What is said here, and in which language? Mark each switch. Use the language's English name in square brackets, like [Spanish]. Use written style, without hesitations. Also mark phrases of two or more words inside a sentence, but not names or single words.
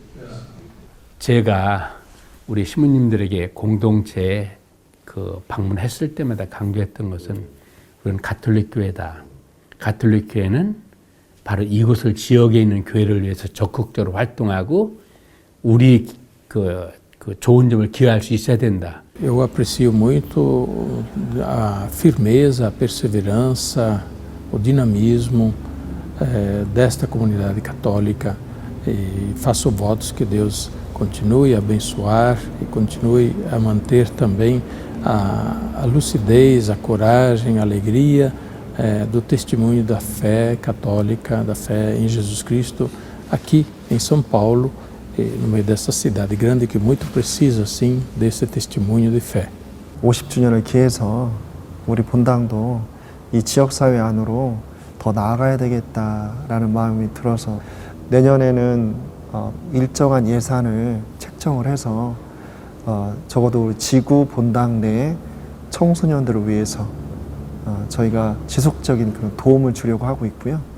[Korean] 제가 우리 시민님들에게 공동체에 방문했을 때마다 강조했던 것은 우리는 가톨릭 교회다. 가톨릭 교회는 바로 이곳을 지역에 있는 교회를 위해서 적극적으로 활동하고 우리 좋은 점을 기여할 수 있어야 된다. [Portuguese] Eu aprecio muito a firmeza, a perseverança, o dinamismo desta comunidade católica e faço votos que Deus continue a abençoar e continue a manter também a lucidez, a coragem, a alegria do testemunho da fé católica, da fé em Jesus Cristo aqui em São Paulo, no meio dessa cidade grande que muito precisa, sim, desse testemunho de fé. [Korean] 50주년을 기해서 우리 본당도 이 지역사회 안으로 더 나아가야 되겠다라는 마음이 들어서 내년에는 일정한 예산을 책정을 해서 적어도 우리 지구 본당 내 청소년들을 위해서 저희가 지속적인 그런 도움을 주려고 하고 있고요.